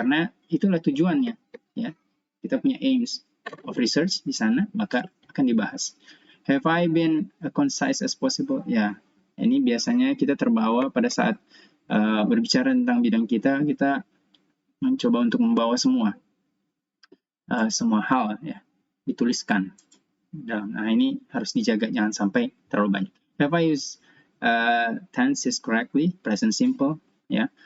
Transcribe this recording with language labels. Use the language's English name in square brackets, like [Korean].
[Indonesian] Karena itulah tujuannya, ya. Kita punya aims of research di sana, maka akan dibahas. [English] Have I been concise as possible? [Indonesian] Ya, ini biasanya kita terbawa pada saat berbicara tentang bidang kita mencoba untuk membawa semua hal, ya, dituliskan. Nah, ini harus dijaga, jangan sampai terlalu banyak. [English] Have I used tenses correctly, present simple, [Indonesian] ya.